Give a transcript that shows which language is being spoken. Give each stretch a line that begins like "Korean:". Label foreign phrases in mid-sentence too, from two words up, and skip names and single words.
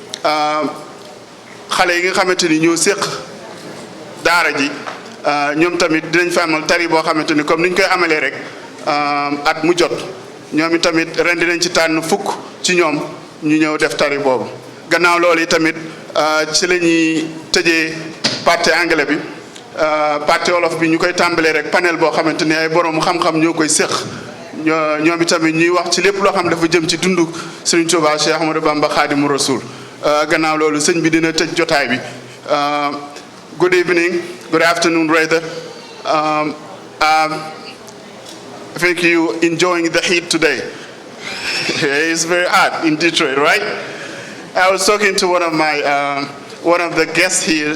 Wolof: xale yi nga xamante ni ñoo séq daara ji ñoom tamit dinañ fa amal tari boo xamante ni comme ni ñu koy amalee rek at mu jot ñoom itamit ren dinañ ci tànn fukk ci ñoom ñu ñëw def tari boobu gannaaw loolu yi tamit ci la ñuy tëjee
French: partie anglais
Wolof: bi. partie wolof bi ñu koy tàmbalee rek panel boo xamante ni ay borom xam-xam ñoo koy séq ñoom itamit ñuy wax ci lépp loo xam dafa jëm ci dundu Serigne Touba Cheikh Ahmadou Bamba Khadimu Rasoul gannaaw loolu sëñ bi dina tëj jotaay bi.
English: Good evening, good afternoon rather. I think you enjoying the heat today. It's very hot in Detroit, right? I was talking to one of the guests here.